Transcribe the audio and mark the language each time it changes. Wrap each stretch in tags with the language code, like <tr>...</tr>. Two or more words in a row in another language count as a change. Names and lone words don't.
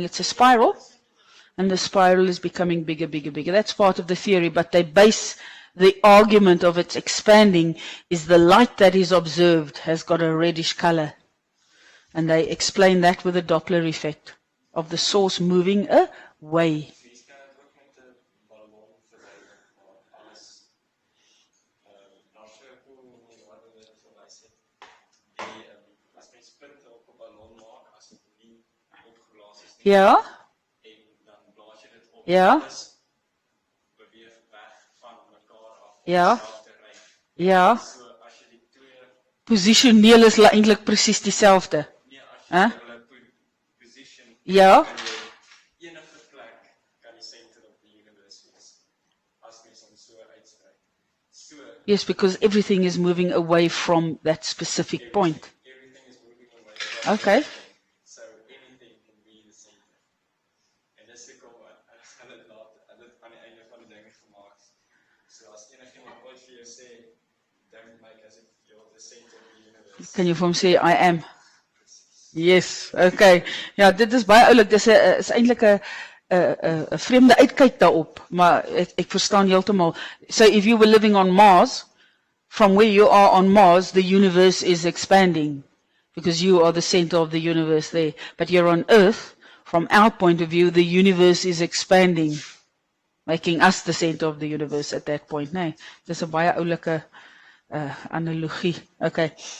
<en>It's a spiral, and the spiral is becoming bigger, bigger, bigger. That's part of the theory, but they base the argument of its expanding is the light that is observed has got a reddish color. And they explain that with the Doppler effect of the source moving away.</en> <af>Ja. Ja. Ja. Ja. Positioneel is eintlik presies dieselfde. Huh? Ja.</af> <en>Yes, because everything is moving away from that specific point. Okay. So anything can be the center.</en> <af>En dis hoekom hulle laat dit aan die einde van die dinge gemaak. So as enigiemand ooit vir jou sê,</af> <en>don't make as if you're the center of the universe. Can you</en> <af>vir hom sê</af> <en>I am? Yes, okay.</en> <af>Ja, dit is baie oulik. Dit is eintlik 'n vreemde uitkyk daarop, maar ek verstaan heeltemal.</af> <en>So if you were living on Mars, from where you are on Mars, the universe is expanding because you are the center of the universe there. But you're on Earth, from our point of view, the universe is expanding, making us the center of the universe at that point.</en> <af>Nee, dis 'n baie oulike analogie. Okay.</af>